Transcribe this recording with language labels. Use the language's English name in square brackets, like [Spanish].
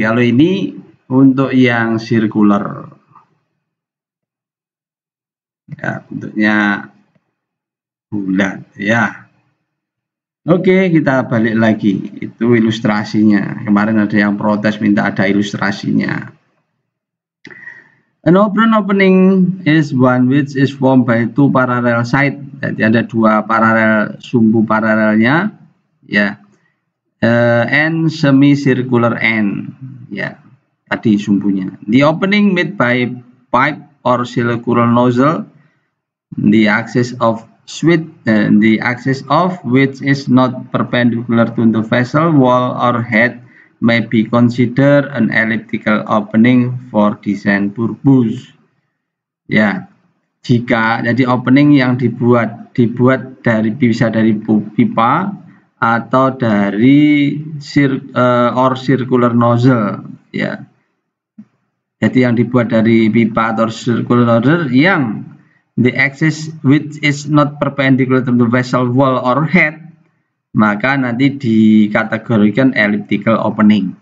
[Indonesian] Kalau ini untuk yang circular, ya, bentuknya bulat, ya. Oke, kita balik lagi. Itu ilustrasinya. Kemarin ada yang protes minta ada ilustrasinya. [English] An open opening is one which is formed by two parallel sides. [Indonesian] Jadi ada dua paralel, sumbu paralelnya, ya. [English] And semicircular end, ya. [Indonesian] Tadi sumbunya. [English] The opening made by pipe or circular nozzle, the axis of which is not perpendicular to the vessel wall or head may be considered an elliptical opening for design purpose. [Indonesian] Ya, jika jadi opening yang dibuat dari bisa dari pipa atau dari circular nozzle, ya. Jadi yang dibuat dari pipa atau circular nozzle yang [English] the axis which is not perpendicular to the vessel wall or head, [Indonesian] maka nanti dikategorikan elliptical opening.